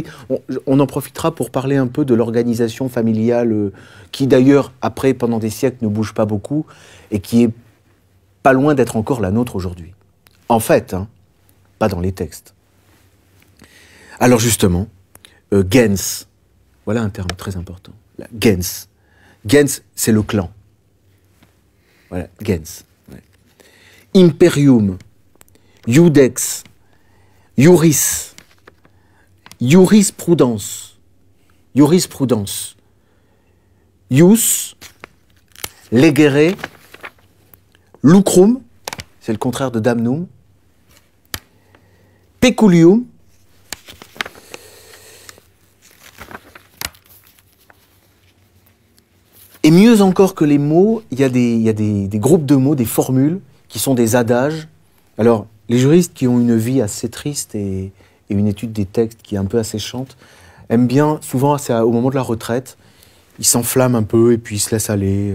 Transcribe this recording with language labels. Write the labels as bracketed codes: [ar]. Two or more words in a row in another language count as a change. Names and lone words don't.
[fr] On en profitera pour parler un peu de l'organisation familiale qui d'ailleurs, après, pendant des siècles, ne bouge pas beaucoup et qui est pas loin d'être encore la nôtre aujourd'hui. En fait, hein, pas dans les textes. Alors justement, gens, voilà un terme très important. Gens. Gens, c'est le clan. Voilà, gens. Ouais. [la] Imperium, iudex, iuris, [fr] jurisprudence, jurisprudence, [la] ius, legere, lucrum, [fr] c'est le contraire de damnum, peculium, et mieux encore que les mots, il y a des groupes de mots, des formules, qui sont des adages. Alors, les juristes qui ont une vie assez triste et une étude des textes qui est un peu asséchante, aiment bien, souvent c'est au moment de la retraite, ils s'enflamment un peu et puis ils se laissent aller.